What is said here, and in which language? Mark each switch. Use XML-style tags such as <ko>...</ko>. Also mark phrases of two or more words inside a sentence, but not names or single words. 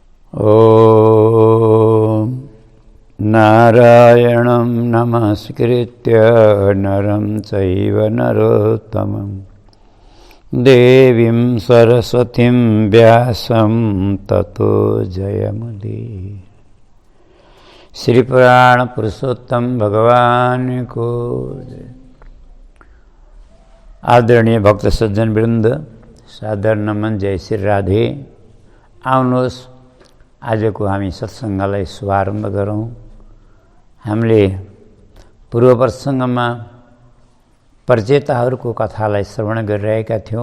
<sa>ॐ नारायणं नमस्कृत्य नरं चैव नरोत्तमं देवीं सरस्वतीं व्यासं ततो जयमुदीरये।</sa> <hi>श्री पुराण पुरुषोत्तम भगवान को जय।</hi> <ne>आदरणीय भक्त सज्जन वृन्द, सादर नमन, जय श्री राधे। आउनुहोस् आजको हामी सत्सङ्गलाई शुभारम्भ गरौँ। हामीले पूर्व प्रसङ्गमा प्रचेताहरूको कथालाई श्रवण गरिरहेका थियौँ।</ne>